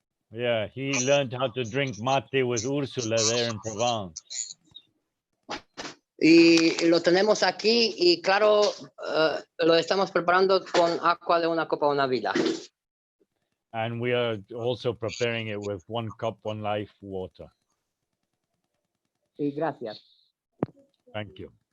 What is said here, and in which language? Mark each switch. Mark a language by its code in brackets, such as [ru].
[en] Yeah, he learned how to drink mate with Úrsula there in Provence. [es] Y lo tenemos aquí y claro, lo estamos preparando con agua de una copa una vida. [en] And we are also preparing it with 1 cup, 1 life water. [es] Y gracias. [en] Thank you.